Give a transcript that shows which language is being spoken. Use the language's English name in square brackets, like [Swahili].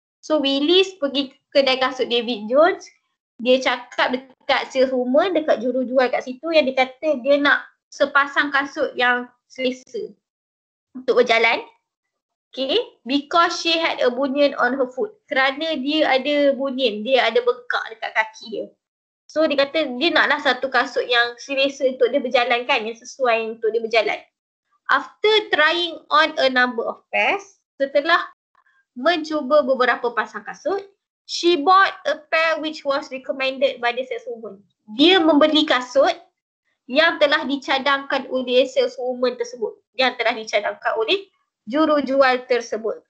[Malay] So Willis pergi ke kedai kasut David Jones, dia cakap dekat saleswoman, dekat jurujual kat situ, yang dia kata dia nak sepasang kasut yang selesa untuk berjalan. [English] Okay, because she had a bunion on her foot. [Malay] Kerana dia ada bunion, dia ada bengkak dekat kaki dia. So dia kata dia naklah satu kasut yang selesa untuk dia berjalan kan, yang sesuai untuk dia berjalan. [English] After trying on a number of pairs, [Malay] setelah mencuba beberapa pasang kasut, [English] she bought a pair which was recommended by the saleswoman. [Malay] Dia membeli kasut yang telah dicadangkan oleh saleswoman tersebut, yang telah dicadangkan oleh jurujual tersebut.